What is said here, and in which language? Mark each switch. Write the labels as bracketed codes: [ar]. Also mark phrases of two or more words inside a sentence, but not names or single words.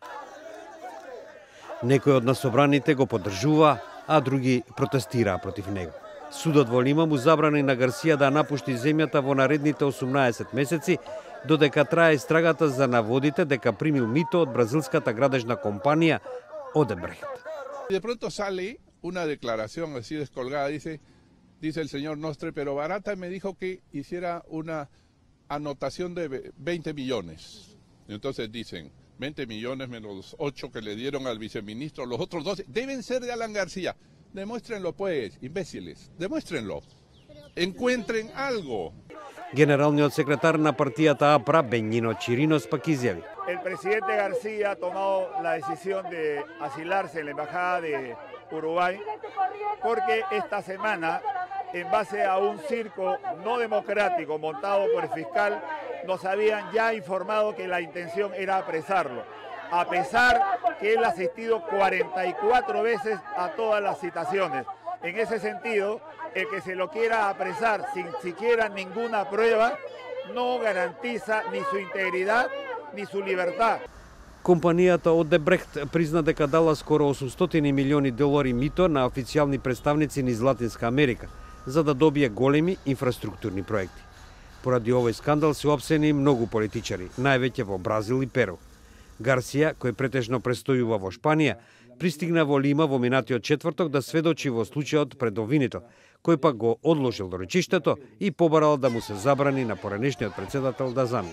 [mk] Некои од насобраните го поддржуваа, а други протестираа против него. Судот во Лима му забрани на Гарсија да напушти земјата во наредните 18 месеци, додека трае истрагата за наводите дека примил мито од бразилската градежна компанија Одебрехт. [es] De pronto sale una declaración así descolgada, dice el señor Nostre, pero Barata me dijo que hiciera una anotación de 20 millones. Y entonces dicen, 20 millones menos los 8 que le dieron al viceministro, los otros 12 deben ser de Alan García. Demuéstrenlo pues, imbéciles, demuéstrenlo. Encuentren algo. [mk] Генералниот секретар на партијата АПРА, Бењино Чиринос, пак изјави. [es] El presidente García ha tomado la decisión de asilarse en la embajada de Uruguay porque esta semana, en base a un circo no democrático montado por el fiscal, nos habían ya informado que la intención era apresarlo, a pesar que él ha asistido 44 veces a todas las citaciones. En ese sentido, el que se lo quiera apresar sin siquiera ninguna prueba no garantiza ni su integridad ni su libertad. [mk] Компанијата Одебрехт призна дека дала скоро 800 милиони долари мито на официјални представници низ Латинска Америка за да добие големи инфраструктурни проекти. Поради овој скандал се опсени многу политичари, највеќе во Бразил и Перу. Гарсија, кој претежно престојува во Шпанија, пристигна во Лима во минатиот четврток да сведочи во случајот пред обвинител, кој пак го одложил до речиштето и побарал да му се забрани на поранешниот председател да замине.